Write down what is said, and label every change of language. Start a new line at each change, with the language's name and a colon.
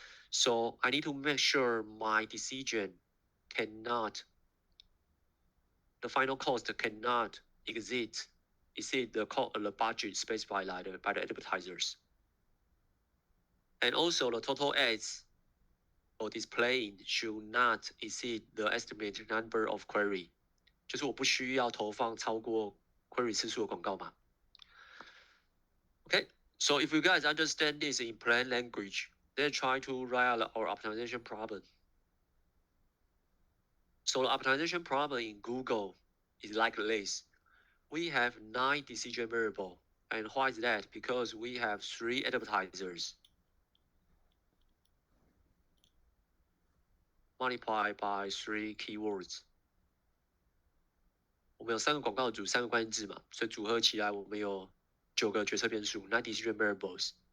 English: So I need to make sure my decision cannot, the final cost cannot exceed the budget specified by the advertisers. And also the total ads for displaying should not exceed the estimated number of query.
Chinese: 就是我不需要投放超过 query 次数的广告嘛。
English: Okay, so if you guys understand this in plain language, then try to write our optimization problem. So the optimization problem in Google is like this. We have 9 decision variables. And why is that? Because we have 3 advertisers multiplied by 3 keywords.
Chinese: 我们有3个广告组，3个关键字嘛，所以组合起来我们有9个决策变数 ，
English: 9 decision variables.